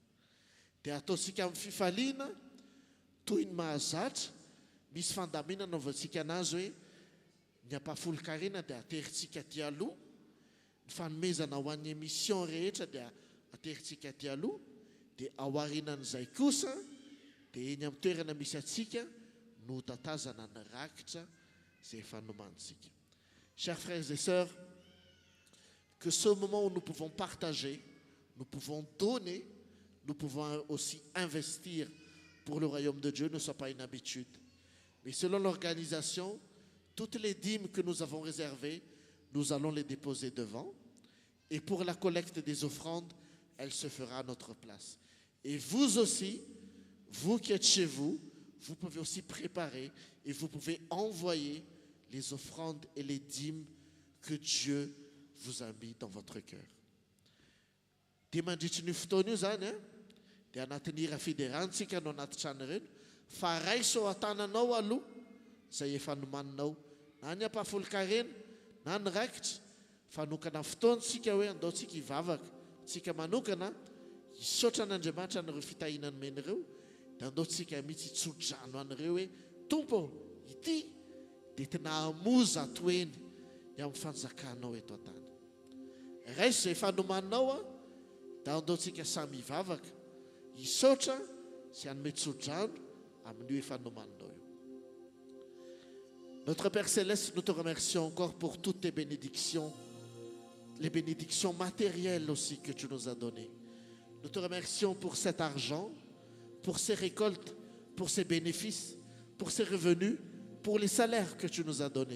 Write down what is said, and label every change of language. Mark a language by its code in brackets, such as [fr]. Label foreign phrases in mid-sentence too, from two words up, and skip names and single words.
[mg] Dia ataontsika amin'ny fifaliana toy ny mahazatra, misy fandaminana ovatsika anazy hoe ny ampahafolo-karena dia aterintsika aty aloha, ny fanomezana ho an'ny émission rehetra dia aterintsika aty aloha, dia aorinan'izay kosa dia eny amin'ny toerana misy atsika no tatazana ny rakitra zay fanomantsika. [fr] Chers frères et sœurs, que ce moment où nous pouvons partager, nous pouvons donner, nous pouvons aussi investir pour le royaume de Dieu ne soit pas une habitude. Mais selon l'organisation, toutes les dîmes que nous avons réservées, nous allons les déposer devant. Et pour la collecte des offrandes, elle se fera à notre place. Et vous aussi, vous qui êtes chez vous, vous pouvez aussi préparer et vous pouvez envoyer les offrandes et les dîmes que Dieu vous a mis dans votre cœur. [mg] Dimandritry ny fotoana io zany a, dia anatin'ny hira fiderantsika no anaty trano ireny, fa raiso ao an-tananao aloha izay efa nomaninao, na ny ampahafolo-karena na ny rakitra, fanokana fotoantsika hoe andaontsika hivavaka, tsika manokana hisaotra an'Andriamanitra an'ireo fitahinany men'ireo, dia andaontsika mihitsy hitsodrano an'ireo hoe tompo ity dia tena hamoza atoeny ny amin'ny fanjakanao eto an-tany. Raiso izay efa nomaninao a, dia andaontsika samy hivavaka, hisaotra sy hanome tsodrano amin'io efa nomaninao io. [fr] Notre Père Céleste, nous te remercions encore pour toutes tes bénédictions, les bénédictions matérielles aussi que tu nous as données. Nous te remercions pour cet argent, pour ces récoltes, pour ces bénéfices, pour ces revenus, pour les salaires que tu nous as donnés.